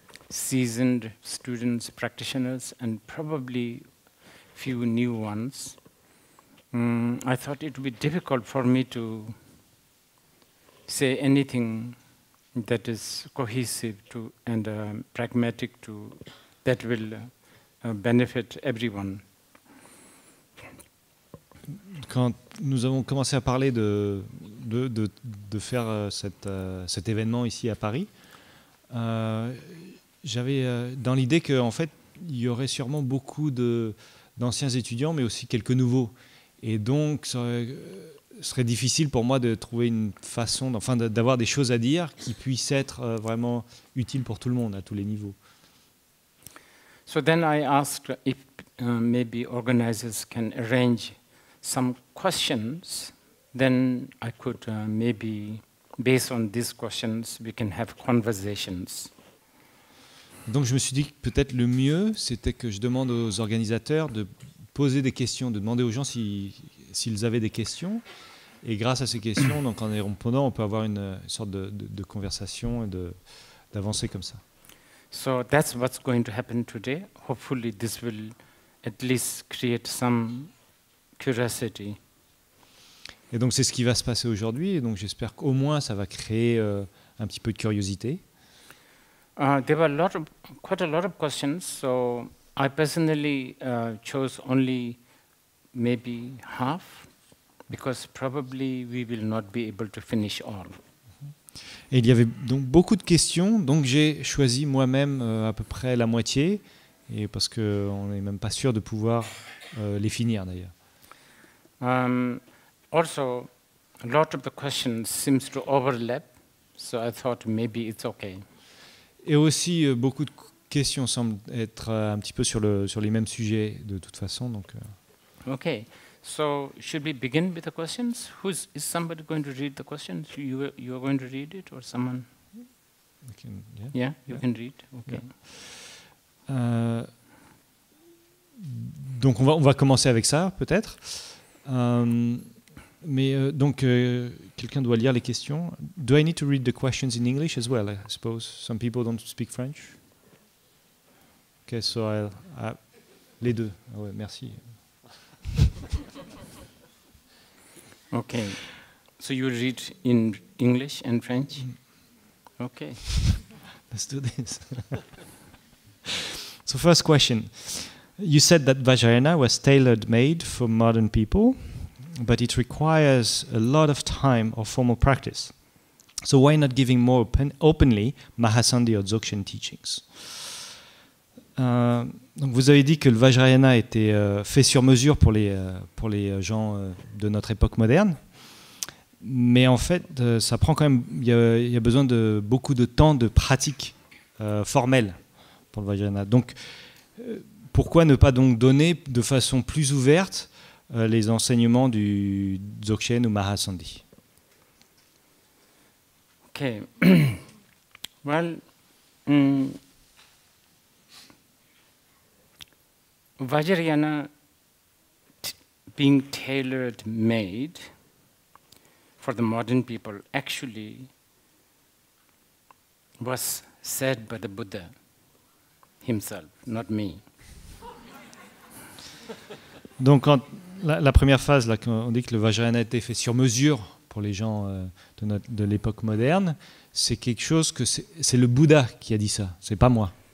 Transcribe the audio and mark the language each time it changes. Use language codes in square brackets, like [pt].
[en] seasoned students, practitioners, and probably few new ones, I thought it would be difficult for me to say anything that is cohesive and pragmatic that will benefit everyone. [fr] Quand nous avons commencé à parler de faire cet événement ici à Paris, j'avais dans l'idée qu'en fait, il y aurait sûrement beaucoup d'anciens étudiants, mais aussi quelques nouveaux. Et donc, ce serait difficile pour moi de trouver une façon, d'avoir des choses à dire qui puissent être vraiment utiles pour tout le monde, à tous les niveaux. [en] So then I asked if maybe organizers can arrange some questions, then I could maybe, based on these questions, we can have conversations. [fr] Donc je me suis dit que peut-être le mieux, c'était que je demande aux organisateurs de poser des questions, de demander aux gens s'ils avaient des questions. Et grâce à ces questions, donc en y répondant, on peut avoir une sorte de conversation et d'avancer comme ça. [en] So that's what's going to happen today. Hopefully this will at least create some curiosity. [fr] Et donc c'est ce qui va se passer aujourd'hui. Et donc j'espère qu'au moins ça va créer un petit peu de curiosité. [en] There were quite a lot of questions. So I personally chose only maybe half, because probably we will not be able to finish all. [fr] Et il y avait donc beaucoup de questions, donc j'ai choisi moi-même à peu près la moitié, et parce qu'on n'est même pas sûr de pouvoir les finir d'ailleurs. [en] Also, a lot of the questions seems to overlap, so I thought maybe it's okay. Et aussi beaucoup de questions semblent être un petit peu sur les mêmes sujets de toute façon, donc. Okay. So should we begin with the questions? Is somebody going to read the questions? You are going to read it, or someone? Yeah, you can read. Okay. [fr] Donc on va commencer avec ça, peut-être. Mais donc quelqu'un doit lire les questions. [en] Do I need to read the questions in English as well? I suppose some people don't speak French. Okay, so [fr] les deux. Ah ouais, merci. [en] Okay, so you read in English and French? Okay. Let's do this. So first question. You said that Vajrayana was tailor-made for modern people, but it requires a lot of time or formal practice. So why not giving more openly Mahasandhi or Dzogchen teachings? [fr] Donc vous avez dit que le Vajrayana était fait sur mesure pour les gens de notre époque moderne, mais en fait, ça prend quand même. Il y a besoin de beaucoup de temps de pratique formelle pour le Vajrayana. Donc, pourquoi ne pas donc donner de façon plus ouverte les enseignements du Dzogchen ou Mahasandhi? [en] Okay. Well. Vajrayana being tailor-made for the modern people actually was said by the Buddha himself, not me. [fr] Donc, la première phase, là, on dit que le Vajrayana a été fait sur mesure pour les gens de l'époque moderne, c'est quelque chose que c'est le Bouddha qui a dit ça, c'est pas moi.